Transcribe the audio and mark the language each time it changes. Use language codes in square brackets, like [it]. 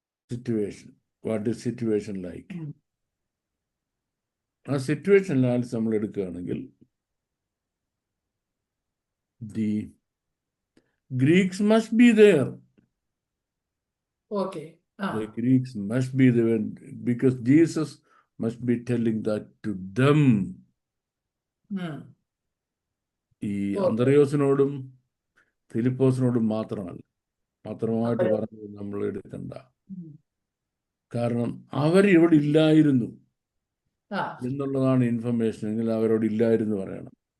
[en] Situation, what is situation like? [ml] ആ situation analysis നമ്മൾ എടുക്കുകയാണെങ്കിൽ [en] the Greeks must be there. Okay. The Greeks must be there because Jesus must be telling that to them. [ml] ഈ അന്ത്രയോസിനോടും ഫിലിപ്പോസിനോടും മാത്രമായിട്ട് പറഞ്ഞത് നമ്മൾ എടുക്കണ്ട. കാരണം അവരിവിടെ ഇല്ലായിരുന്നു എന്നുള്ളതാണ് ഇൻഫർമേഷൻ. എങ്കിൽ അവരോട് ഇല്ലായിരുന്നു പറയണം.